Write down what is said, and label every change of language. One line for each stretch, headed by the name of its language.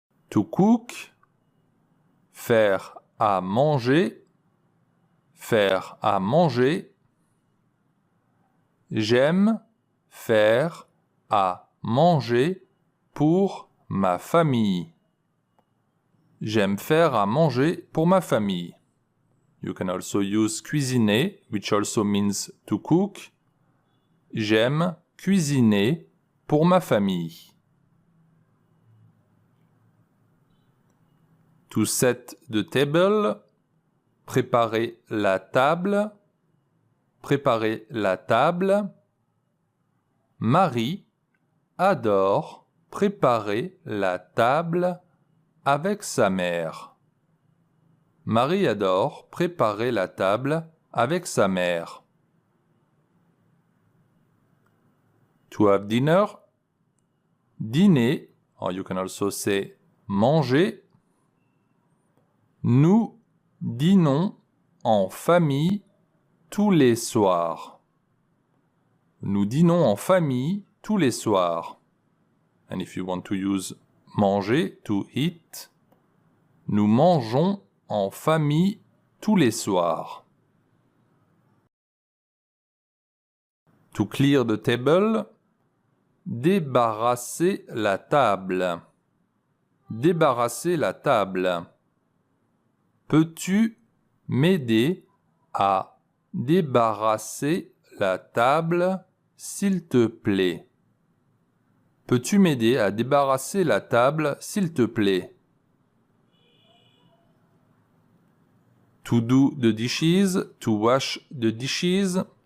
English: To cook.
French: Faire à manger. Faire à manger. J'aime faire à manger pour ma famille. J'aime faire à manger pour ma famille.
English: You can also use cuisiner, which also means to cook.
French: J'aime cuisiner pour ma famille.
English: To set the table.
French: Préparer la table. Préparer la table. Marie adore préparer la table avec sa mère. Marie adore préparer la table avec sa mère.
English: To have dinner. Dîner, or you can also say manger.
French: Nous dînons en famille tous les soirs. Nous dînons en famille tous les soirs.
English: And if you want to use manger, to eat,
French: nous mangeons en famille tous les soirs.
English: To clear the table,
French: débarrasser la table. débarrasser la table? Peux-tu m'aider à débarrasser la table, s'il te plaît? Peux-tu m'aider à débarrasser la table, s'il te plaît?
English: To do the dishes, to wash the dishes.